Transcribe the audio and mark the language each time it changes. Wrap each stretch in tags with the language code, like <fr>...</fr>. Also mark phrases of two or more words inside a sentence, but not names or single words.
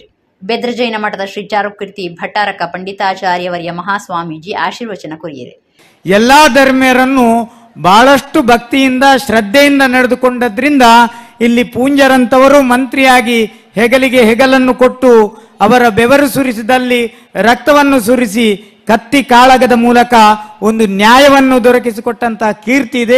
<tcy>ಬೆದ್ರ ಜೈನ ಮಠದ ಶ್ರೀ ಚಾರುಕೀರ್ತಿ ಭಟ್ಟಾರಕ ಪಂಡಿತಾಚಾರ್ಯವರ್ಯ ಮಹಾಸ್ವಾಮೀಜಿ ಆಶೀರ್ವಚನ ಕೊರಿಯರು.</tcy> <kn>ಎಲ್ಲಾ ಧರ್ಮೀಯರನ್ನು ಬಹಳಷ್ಟು ಭಕ್ತಿಯಿಂದ ಶ್ರದ್ಧೆಯಿಂದ ನಡೆದುಕೊಂಡದ್ರಿಂದ ಇಲ್ಲಿ ಪೂಂಜರಂತವರು ಮಂತ್ರಿಯಾಗಿ ಹೆಗಲಿಗೆ ಹೆಗಲನ್ನು ಕೊಟ್ಟು ಅವರ ಬೆವರು ಸುರಿಸಿದಲ್ಲಿ ರಕ್ತವನ್ನು ಸುರಿಸಿ ಕತ್ತಿ ಕಾಳಗದ ಮೂಲಕ ಒಂದು ನ್ಯಾಯವನ್ನು ದೊರಕಿಸಿಕೊಟ್ಟಂತಹ ಕೀರ್ತಿ ಇದೆ.</kn>